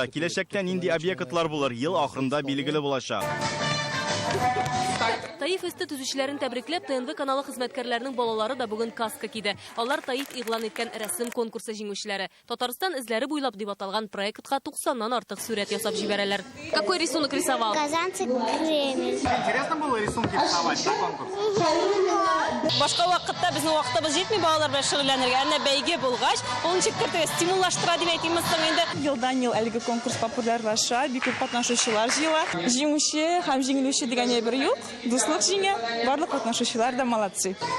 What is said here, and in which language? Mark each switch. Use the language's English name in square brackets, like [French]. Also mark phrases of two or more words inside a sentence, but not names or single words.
[Tatar] Киләчәктә нинди объектлар булыр, ел ахырында билгеле булачак. Таиф СТ төзүчеләрен тәбрикләп, ТНВ каналы хезмәткәрләренең балалары да бүген каска киде. Алар Таиф игълан иткән рәсем конкурсы җиңүчеләре. Татарстан эзләре буйлап дип аталган проектка 90ннан артык сурәт ясап җибәрәләр. [Russian] Какой рисунок рисовал? Казанцы Кремль. Интересно было рисунки рисовать на конкурс? [Tatar] Башка вакытта безнең вакытыбыз җитми балалар белән шөгыльләнергә. Әнә бәйге булгач, ул ничек стимуллаштыра дип әйтимез инде. Елдан ел әлеге конкурс популярлаша, бик күп катнашучылар җыела. Җиңүче һәм җиңелүче дигән бер юк. Дуслык җиңә, барлык катнашучылар да молодцы.